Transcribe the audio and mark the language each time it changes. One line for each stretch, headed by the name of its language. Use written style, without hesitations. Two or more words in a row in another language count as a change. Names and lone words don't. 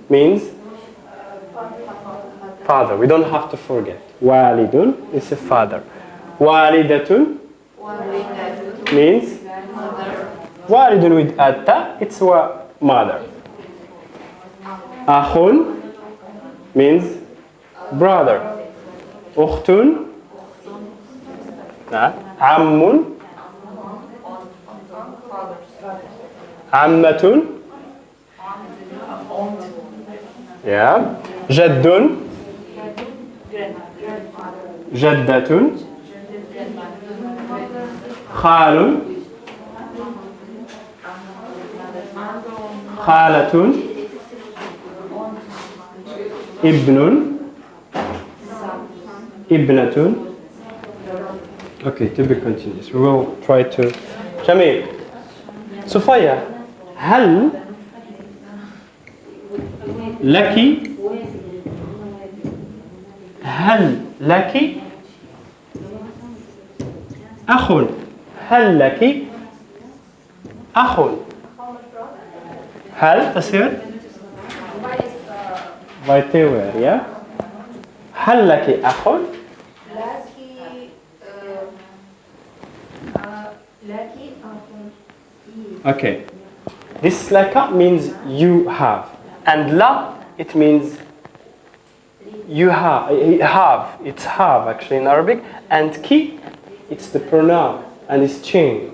English: Means father. We don't have to forget. Walidun is a father. Walidatun walidatun means mother. walidun with atta, it's a mother. Akhun means brother.
Arabic: أختٌ، عمٌّ, عمةٌ، yeah، جدٌّ، جدةٌ، خالٌ، خالةٌ، ابنٌ، ابنةٌ.
English: Okay, to be continuous. We will try to. Jamil. Sofia,
Arabic: هل لك أخ؟ هل لك أخ؟ هل تصير بايتيوير يا هل لك أخ؟
English: Okay. This laka means you have, and la it means you have. It's have actually in Arabic, and ki it's the pronoun, and it's changed.